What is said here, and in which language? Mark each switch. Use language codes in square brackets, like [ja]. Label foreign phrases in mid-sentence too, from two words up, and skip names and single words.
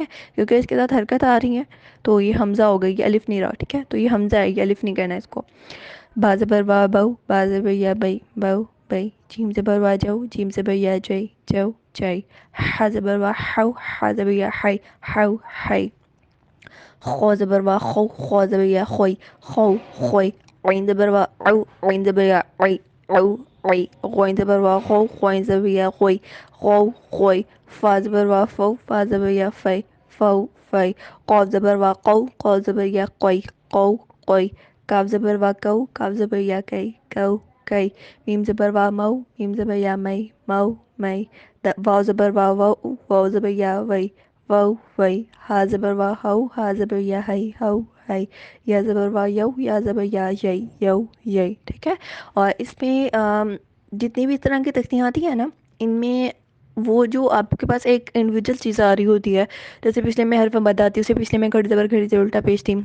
[ur] کیونکہ اس کے ساتھ حرکت آ رہی ہے تو یہ حمزہ ہو گئی, یہ الف نہیں رہا. ٹھیک ہے. تو یہ حمزہ ہے, یہ الف نہیں کہنا ہے اس کو. با زبر و بو, با زبر یا بئی, بو بئی. جیم زبر و جو, جیم زبر یا جئی, جو جئی. ح زبر و حو, ح زبر یا حی, حو حی. خو زبر و خو, خو زبر یا خوئی, خو خوئی. عین زبر و او, عین زبر یا عی, او عی. غین زبر و خو, غین زبر یا خوئی, خو خوئی. فا زبر و فو, فا زبر یا فی, فو فی. قاف زبر و قو, قاف زبر یا قوی, قو قوی. کاف زبر و کو, کاف زبر یا کئی, کو کئی. میم زبر و مو, میم زبر یا مئی, مو مئی. واو زبر و وو, واو زبر یا وئی, وو وئی. ہا زبر و ہو, ہا زبر یا ہئی, ہو ہئی. یا زبر و یو, یا زبر یا یئی, یو یئی. ٹھیک ہے. اور اس میں جتنی بھی اس طرح کی تختیاں آتی ہیں نا, ان میں وہ جو آپ کے پاس ایک انڈیویجول چیز آ رہی ہوتی ہے, جیسے پچھلے میں حرف مد آتی ہے, اسے پچھلے میں گھڑی زبر گھڑی سے الٹا پیش تھی.